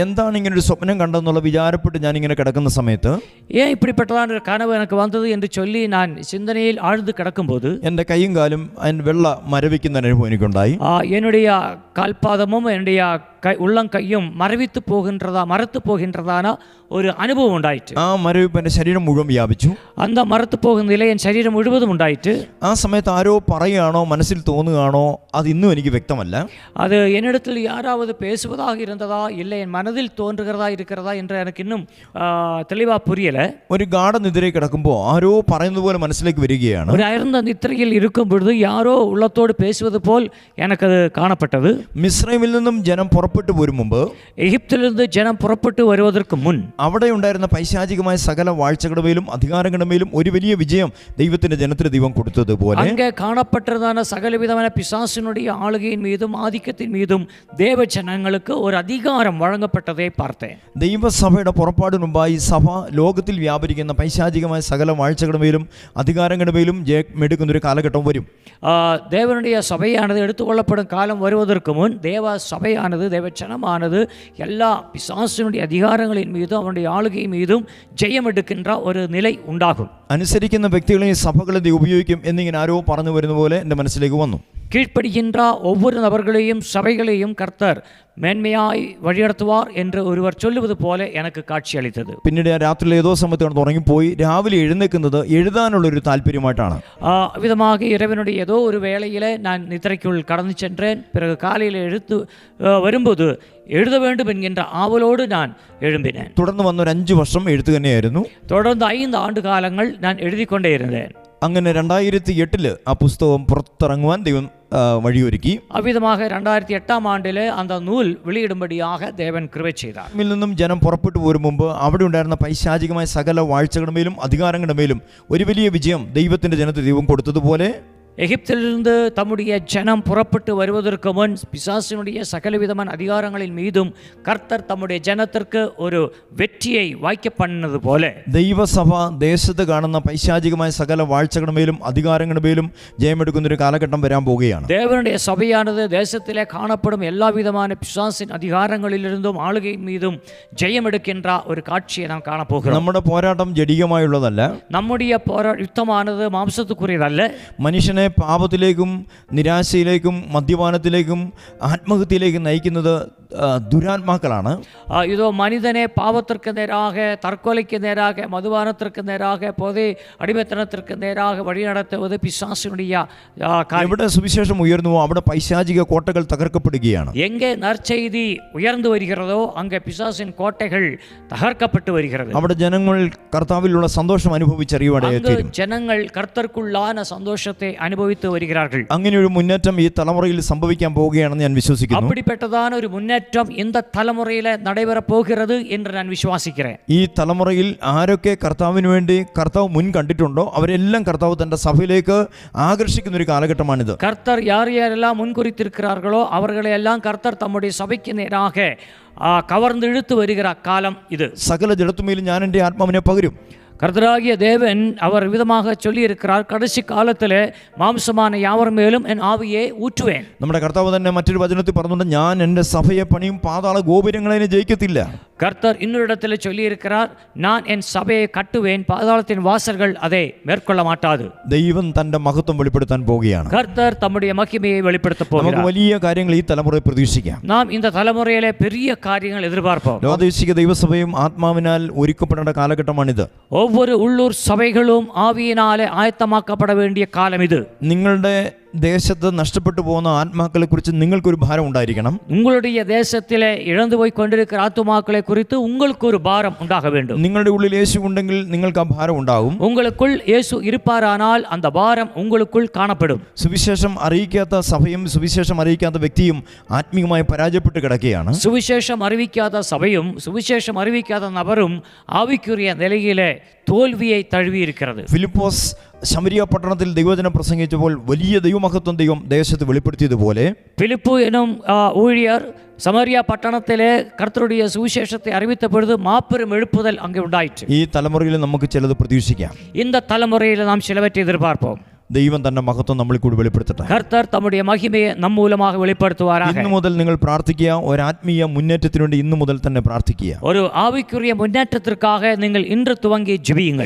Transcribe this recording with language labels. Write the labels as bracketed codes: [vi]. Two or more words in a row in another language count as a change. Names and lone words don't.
[ml] എന്താണ് ഇങ്ങനെ ഒരു സ്വപ്നം കണ്ടെന്നുള്ള വിചാരപ്പെട്ട് ഞാൻ ഇങ്ങനെ കിടക്കുന്ന സമയത്ത് [ta] ஏன் இப்படிப்பட்டதான ஒரு கனவு எனக்கு வந்தது என்று சொல்லி நான் சிந்தனையில் ஆழ்ந்து கிடக்கும்போது [ml] എൻ്റെ കൈയും കാലും അതിന് വെള്ള മരവിക്കുന്ന അനുഭവം എനിക്കുണ്ടായി. [ta] என்னுடைய கால்பாதமும் என்னுடைய உள்ளங்கையும் மரத்து போகின்றதான ஒரு அனுபவம் உண்டாயிற்று. [ml] ആ മരവിപ്പ് എൻ്റെ ശരീരം മുഴുവൻ വ്യാപിച്ചു. [ta] அந்த மரத்து போகும் நிலை என் சரீரம் முழுவதும் உண்டாயிட்டு [ml] ആ സമയത്ത് ആരോ പറയുകയാണോ മനസ്സിൽ തോന്നുകയാണോ അത് ഇന്നും എനിക്ക് വ്യക്തമല്ല. [ta] அது என்னிடத்தில் யாராவது பேசுவதாக இருந்ததா இல்லை என் மனதில் தோன்றுகிறதா இருக்கிறதா என்று எனக்கு இன்னும் தெளிவாக புரியல. [ml] ഒരു ഗാഢനിദ്രയിൽ കിടക്കുമ്പോൾ ആരോ പറയുന്നത് പോലെ മനസ്സിലേക്ക് വരികയാണ്. [ta] ஒரு அயர்ந்த நித்திரையில் இருக்கும் பொழுது யாரோ உள்ளத்தோடு பேசுவது போல் எனக்கு அது காணப்பட்டது. [ml] മിസ്രൈമിൽ നിന്നും ജനം പുറപ്പെട്ടു പോരും മുമ്പ്, [ta] எகிப்திலிருந்து ஜனம் புறப்பட்டு வருவதற்கு முன் [ml] അവിടെ ഉണ്ടായിരുന്ന പൈശാചികമായ സകല വാഴ്ചകളുടെ മേലും അധികാരങ്ങളുടെ മേലും ഒരു വലിയ വിജയം ദൈവത്തിന്റെ ജനത്തിന് ദൈവം കൊടുത്തതുപോലെ [ta] அங்கே காணப்பட்டதான சகலவிதமான பிசாசினுடைய ஆளுகையின் மீதும் ஆதிக்கத்தின் மீதும் தேவ ஜனங்களுக்கு ஒரு அதிகாரம் வழங்கப்பட்டதை பார்த்தேன். [ml] ദൈവസഭയുടെ പുറപ്പാടിന് മുമ്പായി സഭ ലോകത്തിൽ വ്യാപരിക്കുന്ന പൈശാചികമായ സകല വാഴ്ചകളുടെ മേലും അധികാരങ്ങളുടെ മേലും ജയമെടുക്കുന്നൊരു കാലഘട്ടം വരും. [ta] தேவனுடைய சபையானது எடுத்துக்கொள்ளப்படும் காலம் வருவதற்கு முன் தேவ சபையானது தேவ ஜனமானது எல்லா பிசாசினுடைய அதிகாரங்களின் மீதும் அவனுடைய ஆளுகை மீதும் ஜெயம் எடுக்கின்ற ஒரு நிலை உண்டாகும். [ml] അനുസരിക്കുന്ന വ്യക്തികളെയും സഭകളെ ഉപയോഗിക്കും എന്നിങ്ങനെ ആരോ പറഞ്ഞു വരുന്ന പോലെ എൻ്റെ മനസ്സിലേക്ക് വന്നു. [ta] கீழ்ப்படுகின்ற ஒவ்வொரு நபர்களையும் சபைகளையும் கர்த்தர் மேன்மையாய் வழிநடத்துவார் என்று ஒருவர் சொல்லுவது போல எனக்கு காட்சி அளித்தது. [ml] പിന്നീട് രാത്രിയിൽ ഏതോ സമയത്ത് ഉറങ്ങിപ്പോയി രാവിലെ എഴുന്നേൽക്കുന്നത് എഴുതാനുള്ളൊരു താല്പര്യമായിട്ടാണ്. [ta] விதமாக இரவனுடைய ஏதோ ஒரு வேளையிலே நான் நித்திரைக்குள் கடந்து சென்றேன். பிறகு காலையில் வரும்போது எழுத வேண்டும் என்கின்ற ஆவலோடு நான் எழும்பினேன். [ml] തുടർന്ന് വന്നൊരു 5 വർഷം എഴുത്ത് തന്നെയായിരുന്നു. [ta] தொடர்ந்து 5 ஆண்டு காலங்கள் நான் எழுதி கொண்டே இருந்தேன். [ml] അങ്ങനെ 2008 ആ പുസ്തകം പുറത്തിറങ്ങുവാൻ ദൈവം വഴിയൊരുക്കി. [ta] அவ்விதமாக 2008 ஆண்டிலே அந்த நூல் வெளியிடும்படியாக தேவன் கிருபை செய்தார். [ml] ിൽ നിന്നും ജനം പുറപ്പെട്ടു പോരും മുമ്പ് അവിടെ ഉണ്ടായിരുന്ന പൈശാചികമായ സകല വാഴ്ചകളുടെ മേലും അധികാരങ്ങളുടെ മേലും ഒരു വലിയ വിജയം ദൈവത്തിന്റെ ജനത്തിന് ദൈവം കൊടുത്തതുപോലെ [ta] எகிப்திலிருந்து தம்முடைய ஜனம் புறப்பட்டு வருவதற்கு முன் பிசாசினுடைய சகலவிதமான அதிகாரங்களின் மீதும் கர்த்தர் தம்முடைய ஜனத்திற்கு ஒரு வெற்றியை வாய்க்க பண்ணது போல [ml] ദൈവസഭ ദേശത്ത് കാണുന്ന പൈശാചികമായ സകല വാഴ്ചകളുടെ മേലും അധികാരങ്ങളുടെ മേലും ജയമെടുക്കുന്ന ഒരു കാലഘട്ടം വരാൻ പോവുകയാണ്. [ta] தேவனுடைய சபையானது தேசத்திலே காணப்படும் எல்லா விதமான பிசாசின் அதிகாரங்களிலிருந்தும் ஆளுகையின் மீதும் ஜெயம் எடுக்கின்ற ஒரு காட்சியை நாம் காணப்போகிறோம். [ml] നമ്മുടെ പോരാട്ടം ജഡികമായുള്ളതല്ല. [ta] நம்முடைய யுத்தமானது மாம்சத்துக்குரியதல்ல. [ml] മനുഷ്യനെ പാപത്തിലേക്കും നിരാശയിലേക്കും മദ്യപാനത്തിലേക്കും ആത്മഹത്യയിലേക്കും നയിക്കുന്നത് ദുരാത്മാക്കളാണ്. [ta] இதோ மனிதனே பாவத்திற்கு நேராக, தற்கொலைக்கு நேராக, மதுபானத்திற்கு நேராக, போதை அடிமைத்தனத்திற்கு நேராக வழி நடத்துவது பிசாசினுடைய காரியம். [ml] എവിടെ സുവിശേഷം ഉയർന്നുവോ അവിടെ പൈശാചിക കോട്ടകൾ തകർക്കപ്പെടുകയാണ്. [ta] எங்கே நற்செய்தி உயர்ந்து வருகிறதோ அங்கே பிசாசின் கோட்டைகள் தகர்க்கப்பட்டு வருகிறது. [ml] അവിടെ ജനങ്ങൾ കർത്താവിലുള്ള സന്തോഷം അനുഭവിച്ചറിയുവാനായിത്തീരും. [ta] ஜனங்கள் கர்த்தருக்குள்ளான சந்தோஷத்தை அனுபவித்து வருகிறார்கள். [ml] അങ്ങനെ ഒരു മുന്നേറ്റം ഈ തലമുറയിൽ സംഭവിക്കാൻ പോവുകയാണെന്ന് ഞാൻ വിശ്വസിക്കുന്നു. [ta] அப்படிப்பட்டதான ஒரு முன்னேற்றம் இந்த தலைமுறையில நடைபெற போகிறது என்று நான் விசுவாசிக்கிறேன். [ml] ഈ തലമുറയിൽ ആരൊക്കെ കർത്താവിന് വേണ്ടി കർത്താവ് മുൻ കണ്ടിട്ടുണ്ടോ അവരെല്ലാം കർത്താവ് തന്റെ സഭയിലേക്ക് ആകർഷിക്കുന്ന ഒരു കാലഘട്ടമാണിത്. [ta] கர்த்தர் யாரெல்லாம் முன்குறித்திருக்கிறார்களோ அவர்களை எல்லாம் கர்த்தர் தம்முடைய சபைக்கு நேராக கவர்ந்து இழுத்து வருகிற காலம் இது. [ml] സകല ജഡത്തുമേലും ഞാൻ എൻ്റെ ആത്മാവിനെ പകരും. [ta] கர்த்தராகிய தேவன் அவர் விதமாக சொல்லியிருக்கிறார், கடைசி காலத்திலே மாம்சமான யாவர் மேலும் என் ஆவியை ஊற்றுவேன். [ml] നമ്മുടെ കർത്താവ് തന്നെ മറ്റൊരു വചനത്തിൽ പറഞ്ഞുകൊണ്ട് ഞാൻ എൻ്റെ സഭയെ പണിയും പാതാള ഗോപുരങ്ങളെ ജയിക്കത്തില്ല. [ta] கர்த்தர் இன்னொரு இடத்துல சொல்லியிருக்கிறார், நான் என் சபையை கட்டுவேன், பாதாளத்தின் வாசல்கள் அதை மேற்கொள்ள மாட்டாது. [ml] ദൈവം തന്റെ മഹത്വം വെളിപ്പെടുത്താൻ പോവുകയാണ്. [ta] கர்த்தர் தம்முடைய மகிமையை வெளிப்படுத்த [ml] നമുക്ക് [ta] போகிறார். [ml] വലിയ കാര്യങ്ങൾ ഈ തലമുറയിൽ പ്രതീക്ഷിക്കാം. [ta] நாம் இந்த தலைமுறையிலே பெரிய காரியங்கள் எதிர்பார்ப்போம். [ml] ലോകദേശിക ദൈവസഭയും ആത്മാവിനാൽ ഒരുക്കപ്പെടേണ്ട കാലഘട്ടമാണിത്. [ta] ஒவ்வொரு உள்ளூர் சபைகளும் ஆவியினாலே ஆயத்தமாக்கப்பட வேண்டிய காலம் இது. [ml] നിങ്ങളുടെ ദേശത്ത് നഷ്ടപ്പെട്ടു പോകുന്ന ആത്മാക്കളെ കുറിച്ച് നിങ്ങൾക്കൊരു ഭാരം ഉണ്ടായിരിക്കണം. [ta] உங்களுடைய தேசத்திலே இழந்து போய் கொண்டிருக்கிற ஆத்துமாக்களை குறித்து உங்களுக்கு ஒரு பாரம் உண்டாக வேண்டும். [ml] നിങ്ങളുടെ ഉള്ളിൽ യേശു ഉണ്ടെങ്കിൽ നിങ്ങൾക്ക് ആ ഭാരം ഉണ്ടാകും. [ta] உங்களுக்குள் இயேசு இருப்பாரானால் அந்த பாரம் உங்களுக்குள் காணப்படும். [ml] സുവിശേഷം അറിയിക്കാത്ത സഭയും സുവിശേഷം അറിയിക്കാത്ത വ്യക്തിയും ആത്മീയമായി പരാജയപ്പെട്ട് കിടക്കുകയാണ്. [ta] சுவிசேஷம் அறிவிக்காத சபையும் சுவிசேஷம் அறிவிக்காத நபரும் ஆவிக்குரிய நிலையிலே தோல்வியை தழுவி இருக்கிறது. [ml] ഫിലിപ്പോസ് ശമരിയ പട്ടണത്തിൽ ദൈവവചനം പ്രസംഗിച്ചപ്പോൾ വലിയ ദൈവമഹത്വം ദൈവം ദേശത്ത് വെളിപ്പെടുത്തിയതുപോലെ [ta] பிலிப்பு எனும் ஊழியர் சமரியா பட்டணத்திலே கர்த்தருடைய சுவிசேஷத்தை அறிவித்த பொழுது மாபெரும் எழுப்புதல் அங்கே உண்டாயிற்று. [ml] ഈ തലമുറയിൽ നമുക്ക് ചിലത് പ്രതീക്ഷിക്കാം. [ta] இந்த தலைமுறையில் நாம் சிலவற்றை எதிர்பார்ப்போம். [ml] ദൈവം തന്റെ മഹത്വം നമ്മളിൽ കൂടി വെളിപ്പെടുത്തട്ടെ. [ta] கர்த்தர் தம்முடைய மகிமையை நம் மூலமாக வெளிப்படுத்துவாராக. [ml] ഇന്നു മുതൽ നിങ്ങൾ പ്രാർത്ഥിക്കുക. ഒരു ആത്മീയ മുന്നേറ്റത്തിനു വേണ്ടി ഇന്നു മുതൽ തന്നെ പ്രാർത്ഥിക്കുക. [ta] ஒரு ஆவிக்குரிய முன்னேற்றத்திற்காக நீங்கள் இன்று துவங்கி ஜெபியுங்கள்.